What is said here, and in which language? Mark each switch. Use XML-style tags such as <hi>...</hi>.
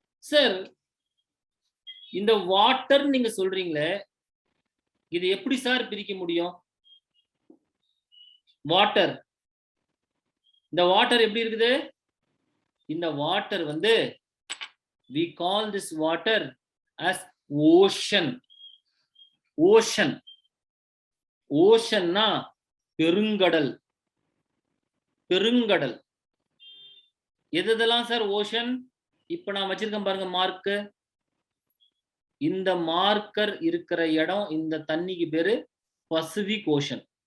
<ta>Sir இந்த water நீங்க சொல்றீங்களே, இது எப்படி சார் பிரிக்க முடியும்? வாட்டர், இந்த வாட்டர் எப்படி இருக்குது? இந்த வாட்டர் வந்து</ta> <en>we call this water as ocean.</en> <ta>ocean ஓஷன்னா பெருங்கடல். பெருங்கடல். எதெல்லாம் சார் ஓஷன்? இப்ப நான் வச்சிருக்கேன் பாருங்க மார்க்கு. இந்த மார்க்கர் இருக்கிற இடம், இந்த தண்ணிக்கு பேரு பசிபிக் ஓஷன்.</ta>